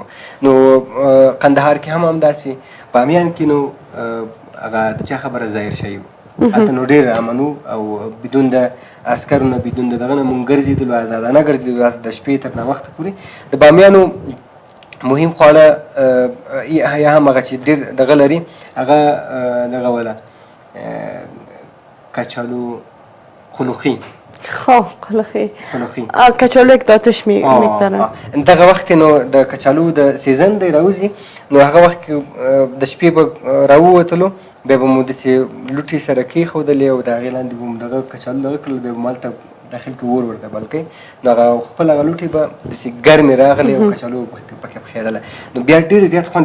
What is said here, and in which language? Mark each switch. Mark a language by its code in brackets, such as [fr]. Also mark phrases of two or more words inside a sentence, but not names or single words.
[ps] نو قندهار کې هم همداسې، بامیان کې نو هغه د چا خبره ظاهر شوي وو، هلته نو ډېر امن وو او بدون د عسکرو نه، بدون د دغه نه مونږ ګرځېدلو، ازادانه ګرځېدلو د شپې تر ناوخته پورې. د بامیانو مهم خواړه یا هم هغه چې ډېر دغه لري، هغه دغه وله کچالو خلوخی. [fa] خب خلوخی کچالو یک داتش میگذارن. [ps] دغه وخت نو د کچالو د سیزن دی راوځي، نو هغه وخت د شپې به راووتلو، بیا به مو داسې لوټې سره کېښودلې او د هغې لاندې به مو دغه کچالو دغه کړل، بیا به مو هلته داخل کې اور ورته بل کوي. نو هغه خپل هغه لوټې به داسې ګرمې راغلې او کچالو پکې پخېدله، نو بیا ډېر زیات خوند.